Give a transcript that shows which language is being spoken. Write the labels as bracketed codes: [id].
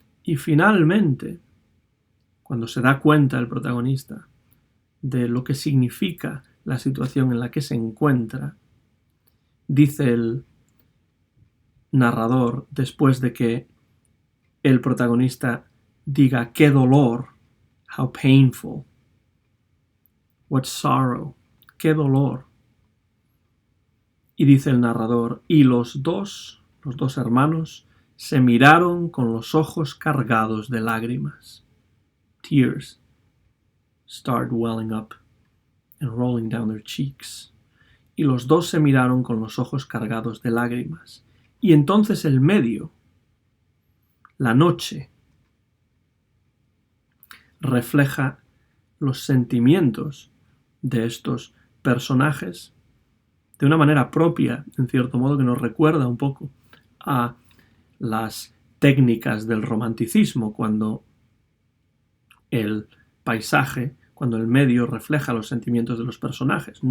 [es] Y finalmente, cuando se da cuenta el protagonista de lo que significa la situación en la que se encuentra, dice el narrador, después de que el protagonista diga qué dolor, [en] how painful, what sorrow, [es] qué dolor. Y dice el narrador, y los dos hermanos, se miraron con los ojos cargados de lágrimas. [en] Tears started welling up and rolling down their cheeks. [es] Y los dos se miraron con los ojos cargados de lágrimas. Y entonces el medio, la noche, refleja los sentimientos de estos personajes de una manera propia, en cierto modo, que nos recuerda un poco a las técnicas del romanticismo, cuando el paisaje, cuando el medio refleja los sentimientos de los personajes.